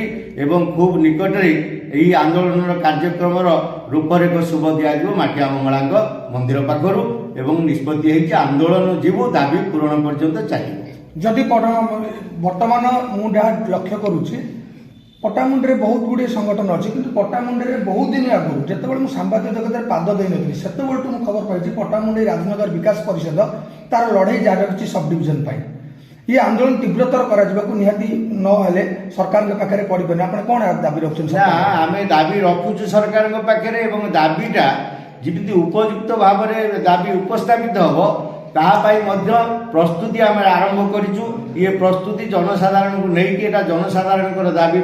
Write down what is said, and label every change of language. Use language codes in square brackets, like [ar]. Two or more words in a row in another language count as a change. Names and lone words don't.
[or] ଏବଂ ଖୁବ୍ ନିକଟରେ ଏହି ଆନ୍ଦୋଳନର କାର୍ଯ୍ୟକ୍ରମର ରୂପରେଖ ଶୁଭ ଦିଆଯିବ ମାଟିଆ ମଙ୍ଗଳାଙ୍କ ମନ୍ଦିର ପାଖରୁ ଏବଂ ନିଷ୍ପତ୍ତି ହେଇଛି ଆନ୍ଦୋଳନ ଯିବୁ, ଦାବି ପୂରଣ ପର୍ଯ୍ୟନ୍ତ ଚାଲିବ। ଯଦି ବର୍ତ୍ତମାନ ମୁଁ ଯାହା ଲକ୍ଷ୍ୟ କରୁଛି, ପଟ୍ଟାମୁଣ୍ଡିରେ ବହୁତ ଗୁଡ଼ିଏ ସଂଗଠନ ଅଛି, କିନ୍ତୁ ପଟ୍ଟାମୁଣ୍ଡିରେ ବହୁତ ଦିନ ଆଗରୁ ଯେତେବେଳେ ମୁଁ ସାମ୍ବାଦିକ ଜଗତରେ ପାଦ ଦେଇନଥିଲି, ସେତେବେଳଠୁ ମୁଁ ଖବର ପାଇଛି ପଟ୍ଟାମୁଣ୍ଡେଇ ରାଜନଗର ବିକାଶ ପରିଷଦ ତାର ଲଢ଼େଇ ଜାରି ରଖିଛି ସବ୍ ଡିଭିଜନ ପାଇଁ। ଏ ଆନ୍ଦୋଳନ ତୀବ୍ରତର कराଯିବାକୁ ନିହାତି ନହେଲେ ସରକାରଙ୍କ ପାଖରେ ପଡ଼ିବନି। ଆପଣ କ'ଣ ଦାବି ରଖୁଛନ୍ତି? ଆମେ ଦାବି ରଖୁଛୁ ସରକାରଙ୍କ ପାଖରେ ଏବଂ ଦାବିଟା ଯେମିତି ଉପଯୁକ୍ତ ଭାବରେ ଦାବି ଉପସ୍ଥାପିତ ହେବ ତାହା ପାଇଁ ମଧ୍ୟ ପ୍ରସ୍ତୁତି ଆମେ ଆରମ୍ଭ କରିଛୁ। ଇଏ ପ୍ରସ୍ତୁତି ଜନସାଧାରଣଙ୍କୁ ନେଇକି, ଏଟା ଜନସାଧାରଣଙ୍କର ଦାବି।